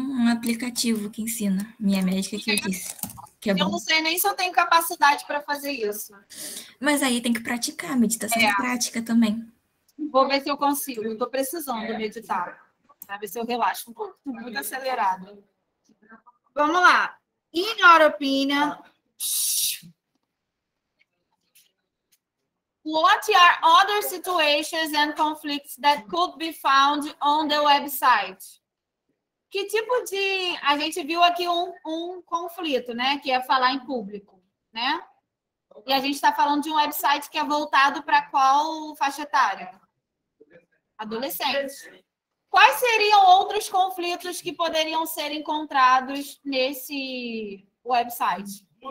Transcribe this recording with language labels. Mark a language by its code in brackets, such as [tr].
[pt] um aplicativo que ensina. Minha médica que eu disse. Que é Eu bom. não sei nem se eu tenho capacidade para fazer isso. Mas aí tem que praticar. Meditação é prática também. Vou ver se eu consigo. Estou precisando meditar. Para ver se eu relaxo um pouco. Estou muito acelerada. Vamos lá. [en] In your opinion, what are other situations and conflicts that could be found on the website? [pt] Que tipo de... A gente viu aqui um conflito, né? Que é falar em público, né? E a gente está falando de um website que é voltado para qual faixa etária? Adolescente. Quais seriam outros conflitos que poderiam ser encontrados nesse website?